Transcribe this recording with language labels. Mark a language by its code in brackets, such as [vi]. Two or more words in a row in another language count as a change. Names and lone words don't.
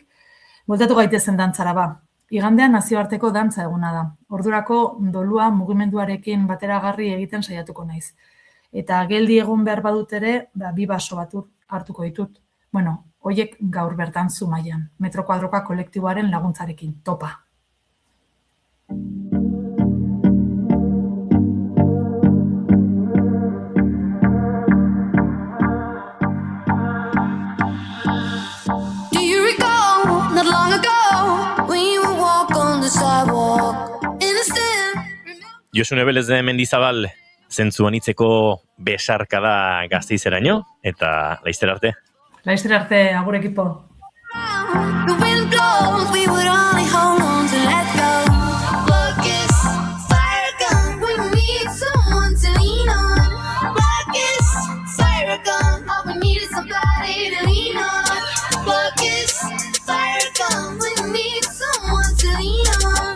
[eu] Bueltatu gaitezen dantzara ba. Igandean nazioarteko dantza eguna da. Ordurako dolua mugimenduarekin bateragarri egiten saiatuko naiz. Eta geldi egon behar badut ere, 2 baso bat hartuko ditut. Hoiek gaur bertan Zumaian, Metro Kuadroka kolektiboaren laguntzarekin, topa. [en] Do you recall not long ago when you would walk on the sidewalk innocent? [eu] Josune Belez de Mendizabal, zentzu anitzeko besarkada Gasteizeraino, eta laizter arte. Laizter arte, agur ekipo. [en] The wind blows, we would only hold on to let go. Blackest fire gun, we need someone to lean on. Blackest fire gun, all we need is somebody to lean on. Blackest fire gun, we need someone to lean on.